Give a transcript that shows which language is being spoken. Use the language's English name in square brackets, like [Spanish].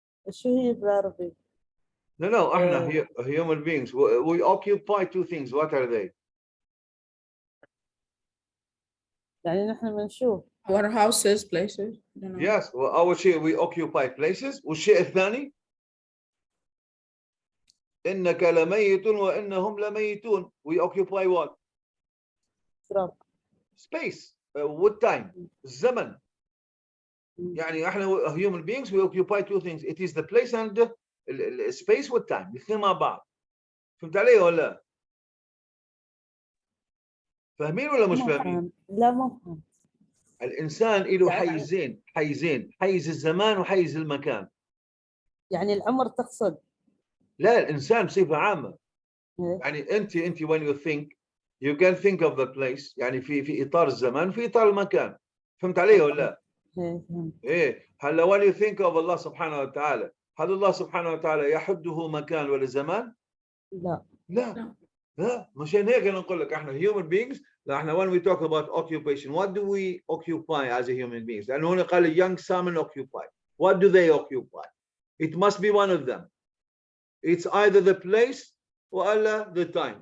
[Arabic] شو هي بالعربي؟ [English] No, [Arabic] احنا [English] human beings, we occupy two things. What are they? [Arabic] يعني نحن بنشوف [English] Our houses, places. I don't know. Yes, well, [Arabic] أول شيء [English] we occupy places. [Arabic] والشيء الثاني إنك لميت وإنهم لميتون. [English] We occupy what? [Arabic] تراب. [English] Space. What time? [Arabic] الزمن. يعني احنا [English] human beings we occupy two things. It is the place and the space with time. [Arabic] الاثنين مع بعض. فهمت علي ولا لا؟ فاهمين ولا مش فاهمين؟ لا ما فهمت. الإنسان له يعني- حيزين حيز الزمان وحيز المكان. يعني العمر تقصد؟ لا الإنسان بصفة عامة. إيه. يعني أنت [English] when you think you can think of the place [Arabic] يعني في إطار الزمان في إطار المكان. فهمت علي ولا لا؟ إيه فهمت. إيه هلا [English] when you think of [Arabic] الله سبحانه وتعالى هل الله سبحانه وتعالى يحده مكان ولا زمان؟ لا. لا لا مشان هيك أنا نقول لك احنا [English] human beings [Arabic] لا احنا [English] when we talk about occupation what do we occupy as a human beings؟ [Arabic] لأنه هنا قال [English] young salmon occupy. What do they occupy? It must be one of them. It's either the place [Arabic] ولا [English] the time.